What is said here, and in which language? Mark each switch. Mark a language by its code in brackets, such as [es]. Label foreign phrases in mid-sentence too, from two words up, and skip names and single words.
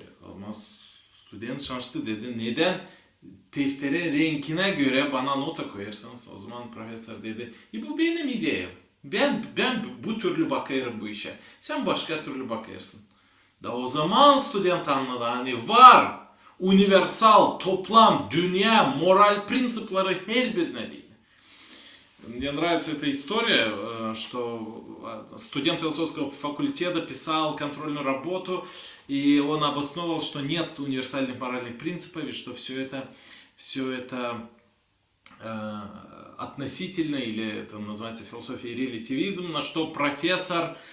[gag] Ama student şaştı, dedi neden deftere renkine göre bana nota koyarsınız? O zaman profesör dedi bu benim ideyam. Ben bu türlü bakarım bu işe. Sen başka türlü bakarsın. Da o zaman student anladı, hani var universal, toplam, dünya, moral принципleri her birine değil. [ru] Мне нравится эта история, что студент философского факультета писал контрольную работу, и он обосновывал, что нет универсальных моральных принципов, и что все это относительно, или это называется философия релятивизм, на что профессор,